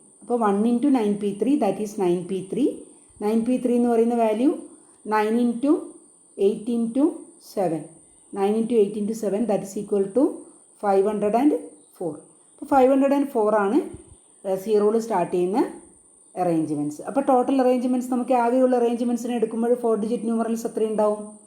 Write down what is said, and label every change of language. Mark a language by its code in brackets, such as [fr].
[ml] അപ്പോൾ [en] 1 into 9p3 that is 9p3. [ml] 9p3 എന്ന് പറയുന്ന value [en] 9 into 8 into 7. 9 into 8 into 7 that is equal to 504. [ml] അപ്പോൾ 504 ആണ് 0യിൽ സ്റ്റാർട്ട് ചെയ്യുന്ന അറേഞ്ച്മെൻറ്റ്സ്. അപ്പോൾ ടോട്ടൽ അറേഞ്ച്മെൻറ്റ്സ് നമുക്ക് ആകെയുള്ള അറേഞ്ച്മെൻറ്റ്സിനെ എടുക്കുമ്പോൾ 4 ഡിജിറ്റ് ന്യൂമറൽസ് എത്രയുണ്ടാവും?